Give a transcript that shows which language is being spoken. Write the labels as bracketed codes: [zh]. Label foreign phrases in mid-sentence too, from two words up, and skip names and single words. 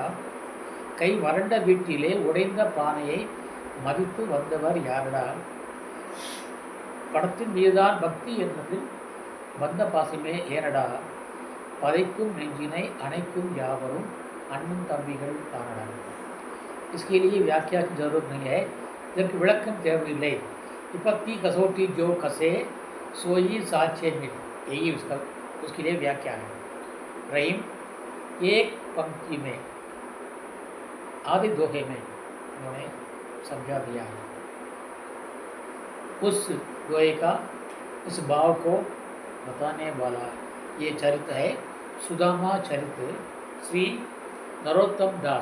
[ta] கை வறண்ட வீட்டிலே உடைந்த பானையை மதித்து வந்தவர் யாரடா. பணத்தின் மீதுதான் பக்தி என்றது வந்த பாசமே ஏனடா. பதைக்கும் நெஞ்சினை அணைக்கும் யாவரும் அண்ணன் தம்பிகள் தானடா. [hi] इसके लिए व्याख्या की जरूरत नहीं है, [ta] இதற்கு விளக்கம் தேவையில்லை. [bra] विपत्ति कसौटी जो कसे सोई साचे मिट, [hi] यही उसके लिए व्याख्या है. रहीम एक पंक्ति में आधे दोहे में उन्होंने समझा दिया है. उस दोहे का इस भाव को बताने वाला ये चरित्र है सुदामा चरित्र श्री नरोत्तम दास.